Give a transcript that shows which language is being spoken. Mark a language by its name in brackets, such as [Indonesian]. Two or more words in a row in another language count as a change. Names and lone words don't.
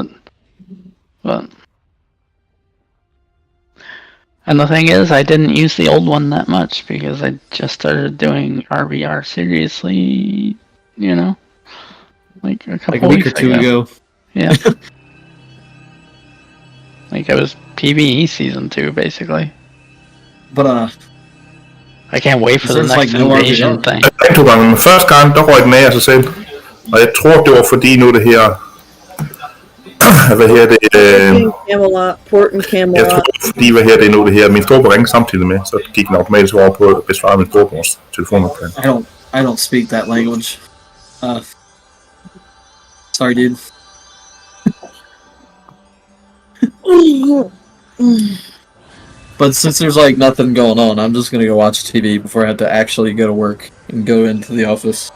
[English] But and the thing is, I didn't use the old one that much because I just started doing RVR seriously, like a week or two ago. Yeah. Like, it was PvE season 2, basically. But I can't wait for the next invasion thing. [Danish] Men første gang, der røg den af sig selv. Og jeg tror, det var fordi nu det her... Hvad her det? [English] Port and Camelot. [Danish] Jeg tror, fordi hvad her det nu det her. Min storebror ringede samtidig med, så gik den automatisk over på at besvare min storebrors telefonopkald. [English] I don't speak that language. Sorry, dude. But since there's like nothing going on, I'm just gonna go watch TV before I have to actually go to work and go into the office.